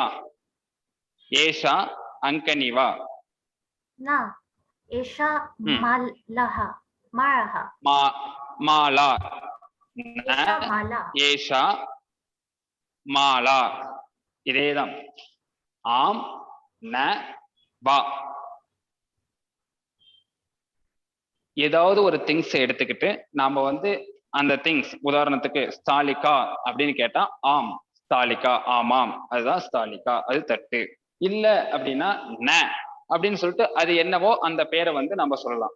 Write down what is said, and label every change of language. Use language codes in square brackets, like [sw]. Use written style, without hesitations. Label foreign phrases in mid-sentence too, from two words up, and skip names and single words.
[sa] एषा अंकनी वा. न एषा मालः मालः माला. माला. एषा माला. इदेदम् आम न வா. [ta] ஏதாவது ஒரு திங்ஸ் எடுத்துக்கிட்டு நாம வந்து அந்த திங்ஸ், உதாரணத்துக்கு ஸ்தாலிகா அப்படின்னு கேட்டா ஆம் ஸ்தாலிகா, ஆமாம் அதுதான் ஸ்தாலிகா, அது தட்டு. இல்ல அப்படின்னா ந அப்படின்னு சொல்லிட்டு அது என்னவோ அந்த பேரை வந்து நம்ம சொல்லலாம்.